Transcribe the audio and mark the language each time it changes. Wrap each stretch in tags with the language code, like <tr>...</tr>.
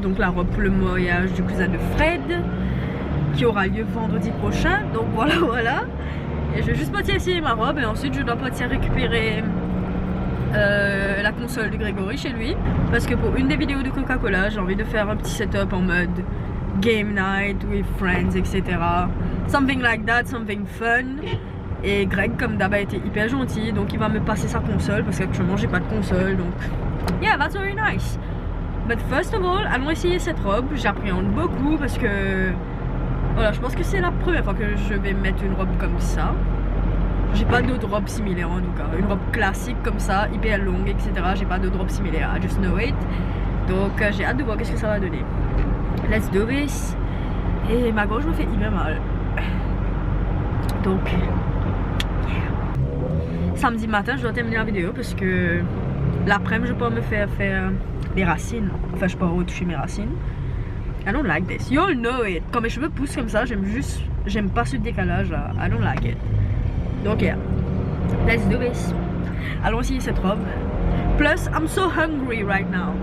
<fr>Donc la robe pour le mariage du cousin de Fred qui aura lieu vendredi prochain. Donc voilà. Et je vais juste partir essayer ma robe et ensuite je dois partir récupérer la console de Grégory chez lui. Parce que pour une des vidéos de Coca-Cola j'ai envie de faire un petit setup en mode</fr> <en>game night with friends,</en> <fr>etc.</fr> <en>Something like that, something fun.</en> <fr>Et Greg, comme d'hab, a été hyper gentil, donc il va me passer sa console parce qu'actuellement j'ai pas de console, donc yeah,</fr> <en>that's very nice. But first of all,</en> <fr>allons essayer cette robe. J'appréhende beaucoup parce que voilà, je pense que c'est la première fois que je vais mettre une robe comme ça. J'ai pas d'autres robes similaires en tout cas, une robe classique comme ça, hyper longue, etc. J'ai pas d'autres robes similaires,</fr> <en>I just know it.</en> <fr>Donc j'ai hâte de voir qu'est-ce que ça va donner.</fr> <en>Let's do this.</en> <fr>Et ma gorge me fait hyper mal. Donc samedi matin je dois terminer la vidéo parce que l'après-midi je peux me faire les racines. Enfin je peux retoucher mes racines.</fr> <en>I don't like this. You all know it.</en> <fr>Quand mes cheveux poussent comme ça, j'aime pas ce décalage là.</fr> <en>I don't like it.</en> <fr>Donc yeah.</fr> <en>Let's do this.</en> <fr>Allons essayer cette robe.</fr> <en>Plus I'm so hungry right now.</en>